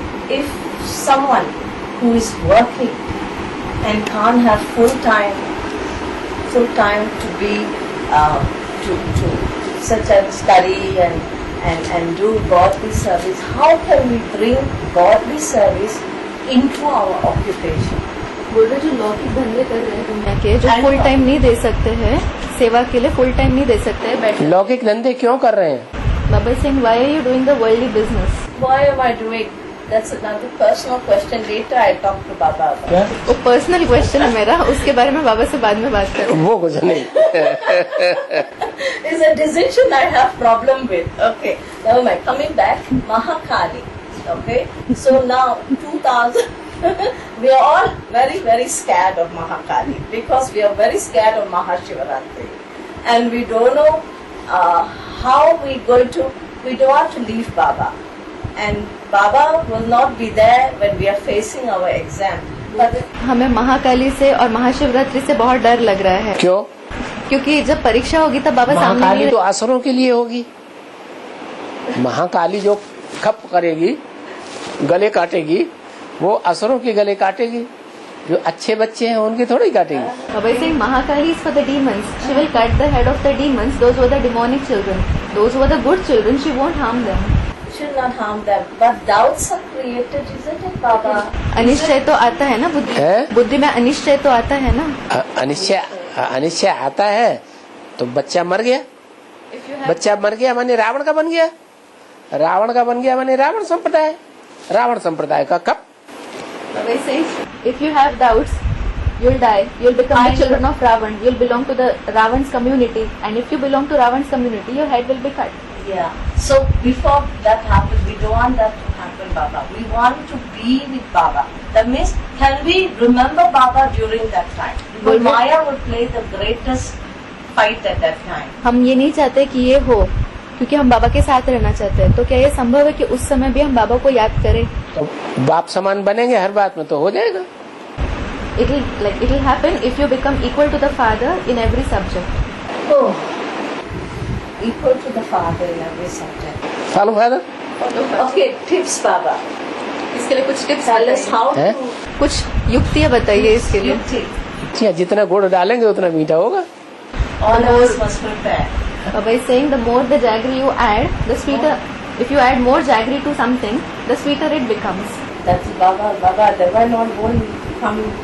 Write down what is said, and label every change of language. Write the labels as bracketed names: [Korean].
[English] If someone who is working and can't have full time to be to such as study and do godly service, how can we bring godly service into our occupation? [Hindi] बोल रहे जो लौकिक धंधे कर रहे हैं दुनिया के, जो फुल टाइम नहीं दे सकते हैं सेवा के लिए, फुल टाइम नहीं दे सकते हैं बैठ. लौकिक धंधे क्यों कर रहे हैं? [English] Baba Singh, why are you doing the worldly business? Why am I doing? That's another personal question. Later, I talk to Baba about. [Hindi] क्या वो पर्सनल क्वेश्चन है मेरा, उसके बारे में बाबा से बाद में बात करें। वो कुछ नहीं [English] It's a decision I have problem with. Okay, never mind. Coming back, Mahakali. Okay, so now 2000. We are all very, very scared of Mahakali because we are very scared of Mahashivaratri, and we don't know how we going to. We don't want to leave Baba, and Baba will not be there when we are facing our exam. But [Hindi] हमें महाकाली से और महाशिवरात्रि से बहुत डर लग रहा है, क्यों? क्योंकि जब परीक्षा होगी तब बाबा सामने महाकाली नहीं तो असुरों के लिए होगी। महाकाली जो खप करेगी, गले काटेगी, वो असुरों के गले काटेगी। जो अच्छे बच्चे हैं उनके थोड़ी काटेगी। [English] Baba is saying Mahakali is for the demons. She will cut the head of the demons. Those were the demonic children. Those were the good children. She won't harm them. should not harm them. But doubts are created, isn't it, Baba? [Hindi] Anishchay तो आता है ना बुद्धि है? बुद्धि में अनिश्चय तो आता है ना। अनिश्चय आता है तो बच्चा मर गया। बच्चा मर गया माने रावण का बन गया। रावण का बन गया माने रावण संप्रदाय। रावण संप्रदाय का कब? [English] Baba is saying, if you have doubts, you'll die. You'll become the children of Ravan. You'll belong to the Ravan's community. And if you belong to Ravan's community, your head will be cut. Yeah. So before that happens, we don't want that to happen, Baba. We want to be with Baba. That means, can we remember Baba during that time? Because Maya would play the greatest fight at that time. [Hindi] हम ये नहीं चाहते कि ये हो, क्योंकि हम बाबा के साथ रहना चाहते हैं। तो क्या ये संभव है कि उस समय भी हम बाबा को याद करें? तो बाप समान बनेंगे हर बात में तो हो जाएगा। [English] It will happen if you become equal to the father in every subject. Oh, equal to the father in every subject. Follow father Okay, tips, Baba. [Hindi] इसके लिए कुछ टिप्स [English] Tell us how [Hindi] हैं? [English] to [Hindi] कुछ युक्तियाँ बताइए इसके लिए। [English] use [Hindi] जितना गुड़ डालेंगे उतना मीठा होगा। [English] All of us must prepare. Baba is saying the more the jaggery you add, the sweeter. If you add more jaggery to something, the sweeter it becomes. That's Baba. Baba, there were not one come.